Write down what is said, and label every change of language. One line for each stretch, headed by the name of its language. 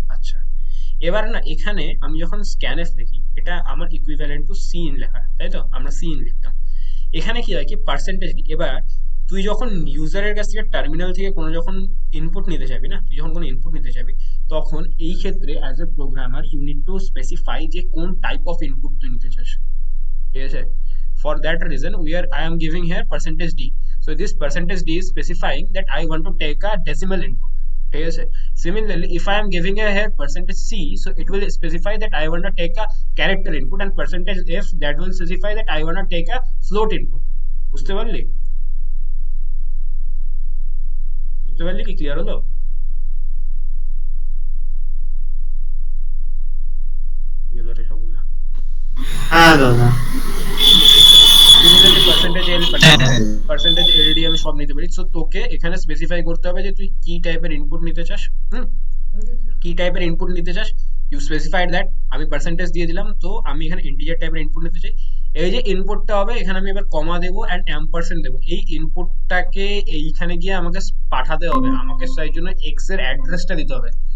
Bangla: আচ্ছা, এবার না এখানে আমি যখন স্ক্যানএফ লিখি, এটা আমার ইকুইভ্যালেন্ট টু সিন লেখা, তাই তো? আমরা সিন লিখতাম। এখানে কি হয় কি, পার্সেন্টেজ। এবার তুই যখন ইউজারের কাছ থেকে টার্মিনাল থেকে কোনো যখন ইনপুট নিতে যাবি না, তুই যখন কোনো ইনপুট নিতে যাবি, তখন এই ক্ষেত্রে
English: as a programmer you need to specify
Bangla: যে কোন টাইপ অফ ইনপুট তুই নিতে চাস, ঠিক আছে?
English: For that reason, I am giving here percentage d. So this percentage d is specifying that I want to take a decimal input.
Bangla: ঠিক আছে?
English: Similarly, if I am giving a here percentage c, so it will specify that I want to take a character input, and percentage f, that will specify that I want to take a float input.
Bangla: বুঝতে পারলি? বুঝতে পারলি কি, clear হলো? গেল রে সবগুলা। হ্যাঁ দাদা।
English: Similarly, percentage l,
Bangla: হ্যাঁ, percentage ld আমি সব নিতে পারি। সো তোকে এখানে স্পেসিফাই করতে হবে যে তুই কি টাইপের ইনপুট নিতে চাস। কি টাইপের ইনপুট নিতে চাস,
English: You specified that.
Bangla: আমি পার্সেন্টেজ দিয়ে দিলাম, তো আমি এখানে ইন্টিজার টাইপের ইনপুট নিতে চাই। এই যে ইনপুটটা হবে, এখানে আমি এবার কমা দেবো অ্যান্ড অ্যাম্পারসেন্ট দেবো। এই ইনপুটটাকে এইখানে গিয়ে আমাকে পাঠাতে হবে, আমাকে সেই জন্য এক্স এর অ্যাড্রেসটা দিতে হবে।